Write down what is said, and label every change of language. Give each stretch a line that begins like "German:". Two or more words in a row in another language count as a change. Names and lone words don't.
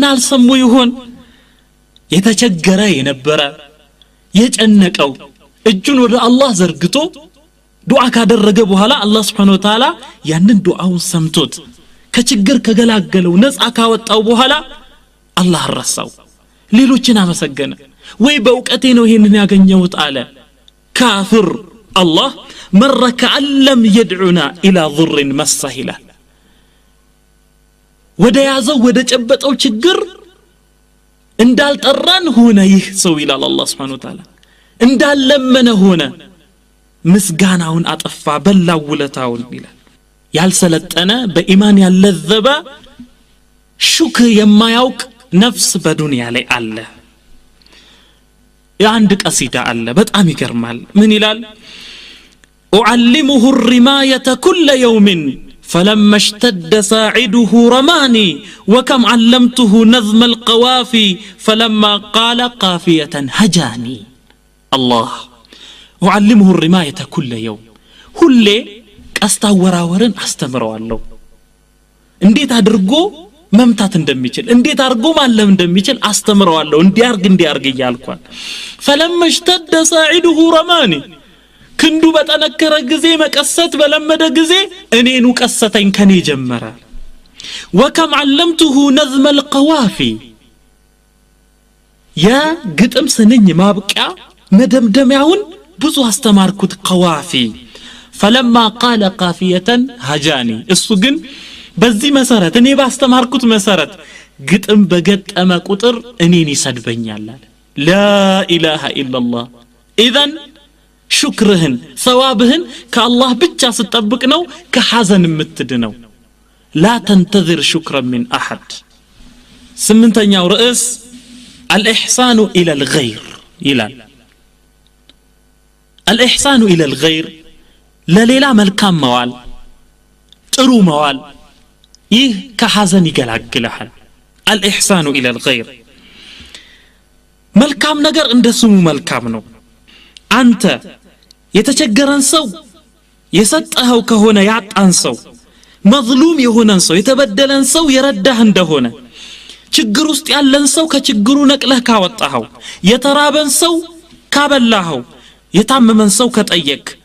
Amharic: አልሰሙ ይሆን የተቸገረ የነበረ የጨነቀው እጁን ወደ አላህ ዘርግቶ ዱዓ ካደረገ በኋላ አላህ
Arabic: سبحانه وتعالى
Amharic: ያንን ዱዓውን ሰምቶት ከችግር ከገላገለው ነፃ ካወጣው በኋላ አላህ ረሳው ሌሎችን አመሰገነ ወይ በእውቀቴ ነው ይሄንን ያገኘሁት አለ ካፍር አላህ መረከ አለም
Arabic: يدعونا الى ضر مسهلا
Amharic: ወደ ያዘው ወደ ጨበጠው ችግር እንዳልጠራን ሆነ ይህ ሰው ይላል አላህ
Arabic: سبحانه وتعالى
Amharic: እንዳለመነ ሆነ ምስጋናውን አጠፋ በላው ውለታውን ይላል ያልሰለጠነ በኢማን ያለዘበ ሹክር የማያውቅ ነፍስ በዱንያ ላይ አለ የአንድ ቀሲዳ አለ በጣም ይገርማል ምን ይላል
Arabic: أعلمه الرماية كل يوم فلما اشتد ساعده رماني وكم علمته نظم القوافي فلما قال قافية هجاني الله أعلمه الرماية كل يوم
Amharic: ሁሌ አስተወራወርን አስተምረዋለሁ እንዴት አድርጎ መምታት እንደሚችል እንዴት አድርጎ ማለም እንደሚችል አስተምረዋለሁ እንዲያርግ ይያልኳል
Arabic: فلما اشتد ساعده رماني
Amharic: ክንዱ በተነከረ ጊዜ መቀሰት በለመደ ጊዜ እኔኑ ቀሰተኝ ከኔ ጀመረ
Arabic: وكم علمته نظم القوافي
Amharic: يا ግጥም ስንኝ ማብቂያ መደምደሚያውን ብዙ አስተማርኩት
Arabic: قوافي فلما قال قافية هجاني
Amharic: እሱ ግን በዚህ መሰረት እኔ ባስተማርኩት መሰረት ግጥም በገጠመ ቁጥር እኔን ይሰድበኛል
Arabic: لا اله الا الله اذن شكرهن ثوابهن كالله بيتشا ستطبق
Amharic: ነው ከሐዘን የምትድነው
Arabic: لا تنتظر شكرا من احد
Amharic: ስምንተኛው ርዕስ
Arabic: الإحسان إلى الغير
Amharic: ይላል
Arabic: الإحسان إلى الغير
Amharic: ለሌላ መልካም መዋል ጥሩ መዋል ይህ ከሐዘን ይገላግላል
Arabic: الإحسان إلى الغير
Amharic: መልካም ነገር እንደስሙ መልካም ነው አንተ የተቸገረን ሰው የሰጠኸው ከሆነ ያጣን ሰው መዝሉም የሆነን ሰው የተበደለን ሰው የረዳህ እንደሆነ ችግር ውስጥ ያለን ሰው ከችግሩ ነቅለህ ካወጣኸው የተራበን ሰው ካበላኸው የታመመን ሰው ከጠየቅ